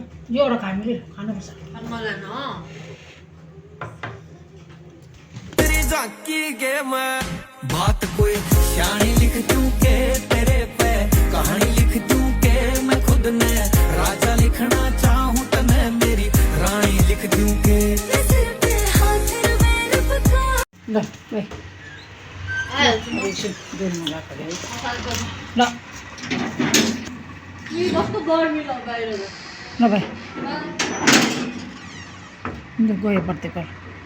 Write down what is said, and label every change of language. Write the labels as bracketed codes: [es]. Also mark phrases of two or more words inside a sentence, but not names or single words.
[ne] यो एउटा हामीले खानुपर्छ। अनि मलाई न [hi] तेरी झांकी के मैं बात कोई शानी लिख दूं के तेरे पे कहानी लिख दूं के मैं खुद ने राजा लिखना चाहूं तो मैं मेरी रानी लिख दूं के [ne] ल भाइ दुधमा गएको अरे ल कस्तो गर्मी ल बाहिर ल भाइ गयो बढ्दै कर